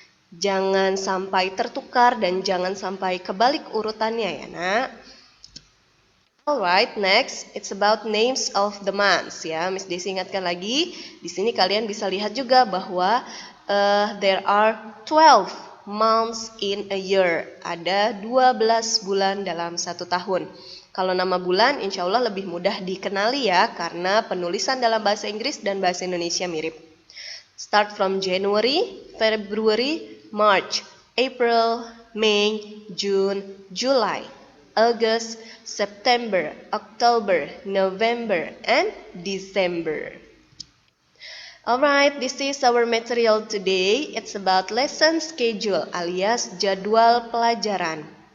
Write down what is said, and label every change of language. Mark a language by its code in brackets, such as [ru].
[id] Jangan sampai tertukar dan jangan sampai kebalik urutannya ya nak. [en] Alright, next it's about names of the months ya. [id] Miss Desi ingatkan lagi, di sini kalian bisa lihat juga bahwa [en] there are 12 months in a year. [id] Ada 12 bulan dalam satu tahun. Kalau nama bulan insya Allah lebih mudah dikenali ya, karena penulisan dalam bahasa Inggris dan bahasa Indonesia mirip. [en] Start from January, February, March, April, May, June, July, August, September, October, November, and December. Alright, this is our material today. It's about lesson schedule [id] alias jadwal pelajaran.